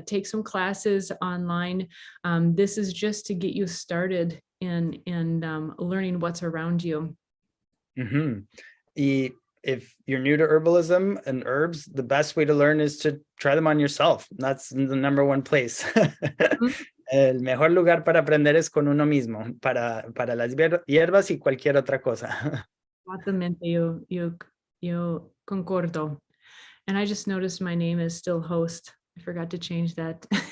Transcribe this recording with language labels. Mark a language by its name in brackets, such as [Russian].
[English] Take some classes online. This is just to get you started in learning what's around you. If you're new to herbalism and herbs, the best way to learn is to try them on yourself. That's the number one place. [Spanish] El mejor lugar para aprender es con uno mismo, para las hierbas y cualquier otra cosa. Exactamente, yo concordo. [English] And I just noticed my name is still host. I forgot to change that.